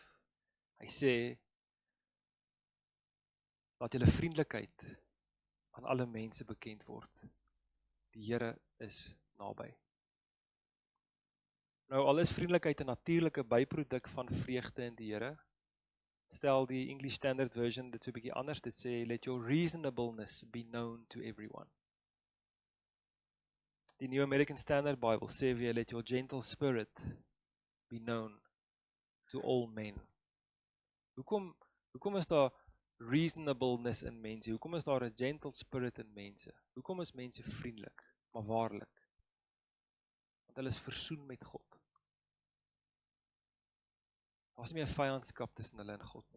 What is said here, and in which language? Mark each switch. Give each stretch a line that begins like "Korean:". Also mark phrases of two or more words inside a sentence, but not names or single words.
Afrikaans: Hy sê, laat julle vriendelikheid aan alle mense bekend word. Die Here is naby. Nou, al is vriendelikheid 'n natuurlike byproduk van vreugde in die Here, stel die English Standard Version dit so 'n bietjie anders, dit sê,
English: let your reasonableness be known to everyone.
Afrikaans: Die New American Standard Bible sê weer,
English: let your gentle spirit be known to all men.
Afrikaans: Hoekom is daar reasonableness in mense? Hoekom is daar 'n
English: gentle spirit
Afrikaans: in mense? Hoekom is mense vriendelik, maar waarlik? Want hulle is versoen met God. Daar is nie meer vyandskap tussen hulle en God nie.